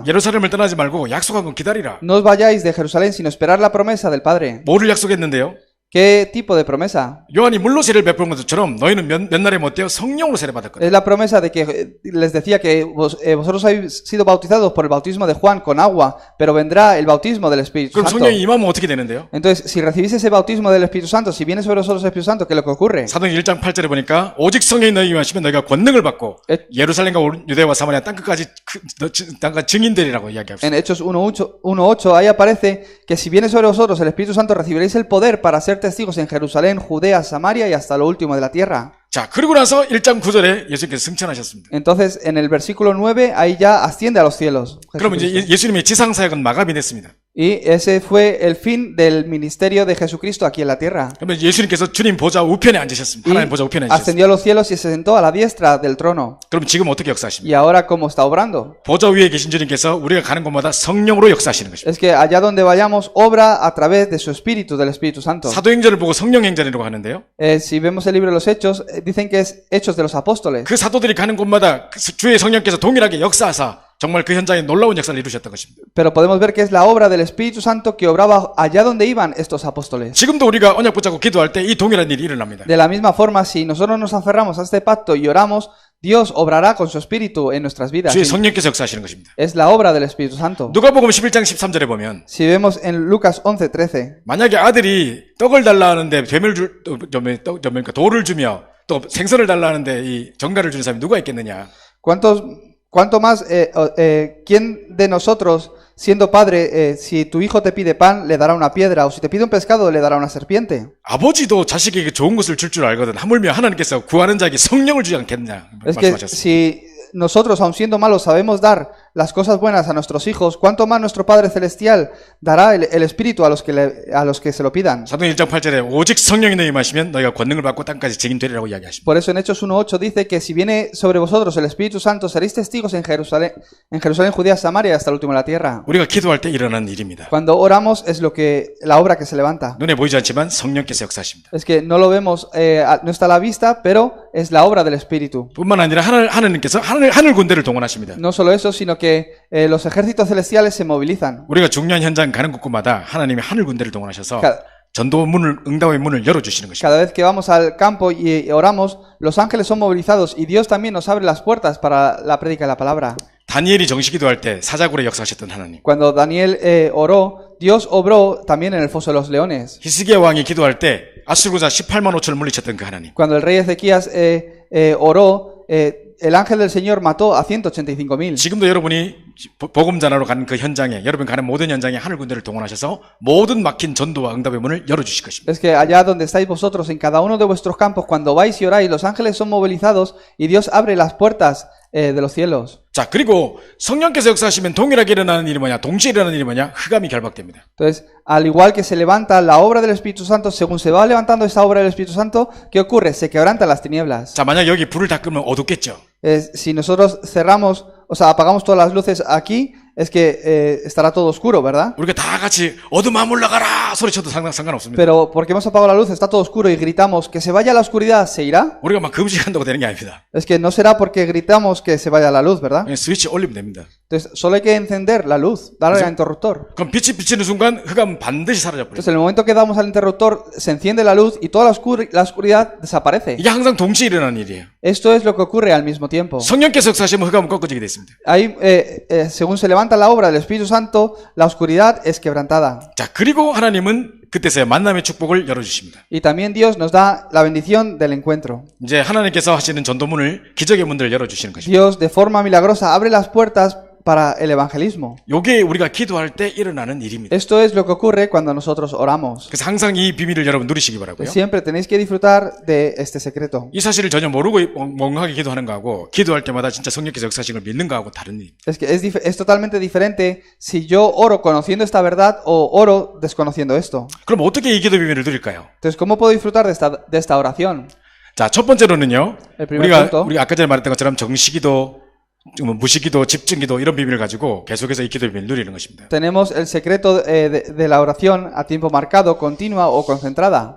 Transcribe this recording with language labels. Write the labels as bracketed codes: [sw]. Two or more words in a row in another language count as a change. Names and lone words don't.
[ko] 예루살렘을 떠나지 말고 약속한 건 기다리라. [es] No os vayáis de Jerusalén, sino esperar la promesa del Padre. [ko] 뭐를 약속했는데요? [es] ¿Qué tipo de promesa? [ko] 요한이 물로 세례를 베푸는 것처럼 너희는 몇 날에 못 되어 성령으로 세례받을 거다. [es] Es la promesa de que les decía que vosotros habéis sido bautizados por el bautismo de Juan con agua, pero vendrá el bautismo del Espíritu [ko] 그럼 [es] Santo. [ko] 성령이 임하면 어떻게 되는데요? [es] Entonces, si recibís ese bautismo del Espíritu Santo, si viene sobre vosotros el Espíritu Santo, ¿qué es lo que ocurre? [ko] 사도행전 1장 8절에 보니까 오직 성령이 너희에게 임하시면 너희가 권능을 받고 예루살렘과 유대와 사마리아 땅끝까지 땅과 증인들이라고 이야기합니다. [es] En Hechos 1.8, ahí aparece que si viene sobre vosotros el Espíritu Santo, recibiréis el poder para ser testigos en Jerusalén, Judea, Samaria y hasta lo último de la tierra. [ko] 자, 그리고 나서 1장 9절에 예수님께서 승천하셨습니다. [es] Entonces, en el versículo 9, ahí ya asciende a los cielos. [ko] 그러면 이제 예수님의 지상 사역은 마감이 됐습니다. [es] Y ese fue el fin del ministerio de Jesucristo aquí en la tierra. [ko] 그러면 예수님께서 주님 보좌 우편에 앉으셨습니다. [es] Y [ko] 하나님 보좌 우편에 앉으셨습니다. [es] ascendió a los cielos y se sentó a la diestra del trono. [ko] 그럼 지금 어떻게 역사하십니까? [es] Y ahora, ¿cómo está obrando? [ko] 보좌 위에 계신 주님께서 우리가 가는 곳마다 성령으로 역사하시는 것입니다. [es] Es que allá donde vayamos, obra a través de su Espíritu, del Espíritu Santo. [ko] 사도행전을 보고 성령행전이라고 하는데요. [es] Si vemos el libro de los Hechos, dicen que es Hechos de los Apóstoles. [ko] 그 사도들이 가는 곳마다 주의 성령께서 동일하게 역사하사 정말 그 현장에 놀라운 역사를 이루셨던 것입니다. [es] Pero podemos ver que es la obra del Espíritu Santo que obraba allá donde iban estos apóstoles. [ko] 지금도 우리가 언약 붙잡고 기도할 때 이 동일한 일이 일어납니다. [es] De la misma forma, si nosotros nos aferramos a este pacto y oramos, Dios obrará con su Espíritu en nuestras vidas. [ko] 주의 성령께서 역사하시는 것입니다. [es] Es la obra del Espíritu Santo. [ko] 누가복음 11장 13절에 보면 [es] Si vemos en Lucas 11:13, [ko] 만약에 아들이 떡을 달라 하는데 돌을 주며 또 생선을 달라 하는데 이 정갈을 주는 사람이 누가 있겠느냐? [es] ¿cuánto más, quién de nosotros, siendo padre, si tu hijo te pide pan, le dará una piedra, o si te pide un pescado, le dará una serpiente? [ko] 아버지도 자식에게 좋은 것을 줄 줄 알거든. 하물며 하나님께서 구하는 자에게 성령을 주지 않겠냐 [es] Es que [ko] 말씀하셨습니다. [es] si nosotros, aun siendo malos, sabemos dar las cosas buenas a nuestros hijos, ¿cuánto más nuestro Padre Celestial dará el Espíritu a los que se lo pidan? [ko] 사도행 1장 8절에 오직 성령이 너희 임하시면 너희가 권능을 받고 땅까지 증인되리라고 이야기하십니다. [es] Por eso en Hechos 1:8 dice que si viene sobre vosotros el Espíritu Santo, seréis testigos en Jerusalén, Judea, Samaria y hasta el último de la tierra. [ko] 우리가 기도할 때 일어나는 일입니다. [es] Cuando oramos es la obra que se levanta. [ko] 눈에 보이지 않지만 성령께서 역사하십니다. [es] Es que no lo vemos, no está a la vista, pero es la obra del Espíritu. [ko] 뿐만 아니라 하나님께서 하늘 군대를 동원하십니다. [es] No solo eso, sino que los ejércitos celestiales se movilizan. [ko] 우리가 중요한 현장 가는 곳마다 하나님이 하늘 군대를 동원하셔서 전도 문을 응답의 문을 열어주시는 것입니다. [es] Cada vez que vamos al campo y oramos, los ángeles son movilizados y Dios también nos abre las puertas para la prédica de la palabra. [ko] 다니엘이 정식 기도할 때 사자굴에 역사하셨던 하나님. [es] Cuando Daniel oró, Dios obró también en el foso de los leones. [ko] 히스기야 왕이 기도할 때 아수르자 18만 5천을 물리쳤던 그 하나님. [es] Cuando el rey Ezequías oró, el ángel del Señor mató a 185,000. [ko] 지금도 여러분이 복음 전하러 가는 그 현장에 여러분 가는 모든 현장에 하늘 군대를 동원하셔서 모든 막힌 전도와 응답의 문을 열어 주실 것입니다. [es] Es que allá donde estáis vosotros, en cada uno de vuestros campos, cuando vais y oráis, los ángeles son movilizados y Dios abre las puertas de los cielos. [ko] 자, 그리고 성령께서 역사하시면 동일하게 일어나는 일이 뭐냐? 동시에 일어나는 일이 뭐냐? 흑암이 결박됩니다. [es] Entonces, al igual que se levanta la obra del Espíritu Santo, según se va levantando esa obra del Espíritu Santo, ¿qué ocurre? Se quebrantan las tinieblas. [ko] 자, 만약 여기 불을 다 끄면 어둡겠죠. [es] Si nosotros cerramos, o sea, apagamos todas las luces aquí, es que estará todo oscuro, ¿verdad? [ko] 우리가 다 같이 어둠아 물러가라 소리쳐도 상관없습니다. [es] Pero porque hemos apagado la luz, está todo oscuro y gritamos que se vaya a la oscuridad, ¿se irá? [ko] 우리가 막 금식한다고 되는 게 아닙니다. [es] Es que no será porque gritamos que se vaya la luz, ¿verdad? [ko] 그냥 스위치 올리면 됩니다. [es] Entonces, solo hay que encender la luz, darle al interruptor. [ko] 그럼 빛이 비치는 순간 흑암은 반드시 사라져 버려요. [es] Entonces, en el momento que damos al interruptor, se enciende la luz y toda la oscuridad desaparece. [ko] 이게 항상 동시에 일어나는 일이에요. [es] Esto es lo que ocurre al mismo tiempo. [ko] 성령께서 역사하시면 흑암은 꺾어지게 돼 있습니다. [es] Ahí, según se levanta la obra del Espíritu Santo, la oscuridad es quebrantada. [ko] 자, 그리고 하나님은 그때서야 만남의 축복을 열어주십니다. [es] Y también Dios nos da la bendición del encuentro. [ko] 이제 하나님께서 하시는 전도문을 기적의 문들을 열어주시는 것입니다. [es] Dios, de forma milagrosa, abre las puertas para el evangelismo. [ko] 이게 우리가 기도할 때 일어나는 일입니다. [es] Esto es lo que ocurre cuando nosotros oramos. [ko] 그래서 항상 이 비밀을 여러분 누리시기 바라고요. [es] Siempre tenéis que disfrutar de este secreto. [ko] 이 사실을 전혀 모르고 멍하게 기도하는 거하고 기도할 때마다 진짜 성령께서 역사하시는 걸 믿는 거하고 다른 일. [es] Es que es totalmente diferente si yo oro conociendo esta verdad o oro desconociendo esto. [ko] 그럼 어떻게 이 기도 비밀을 누릴까요? [es] Entonces, ¿cómo puedo disfrutar de esta oración? [ko] 자, 첫 번째로는요. [es] El primer punto. [ko] 우리가 아까 전에 말했던 것처럼 정시기도, 무시기도, 집중기도 이런 비밀을 가지고 계속해서 이 기도 비밀을 누리는 것입니다. [es] Tenemos el secreto de la oración a tiempo marcado, continua o concentrada.